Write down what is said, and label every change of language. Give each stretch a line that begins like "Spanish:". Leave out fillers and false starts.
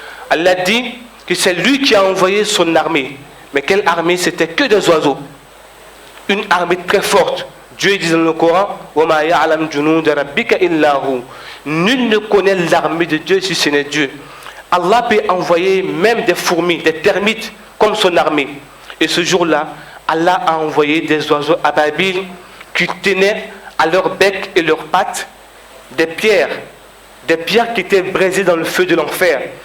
French: Allah dit que c'est lui qui a envoyé son armée. Mais quelle armée? C'était que des oiseaux. Une armée très forte. Dieu dit dans le Coran,
Arabic: وَمَا يَعْلَمْ جُنُودَ رَبِّكَ إِلَّا هُ.
French: Nul ne connaît l'armée de Dieu si ce n'est Dieu. Allah peut envoyer même des fourmis, des termites comme son armée. Et ce jour-là, Allah a envoyé des oiseaux ababiles qui tenaient à leur bec et leurs pattes des pierres qui étaient brisées dans le feu de l'enfer.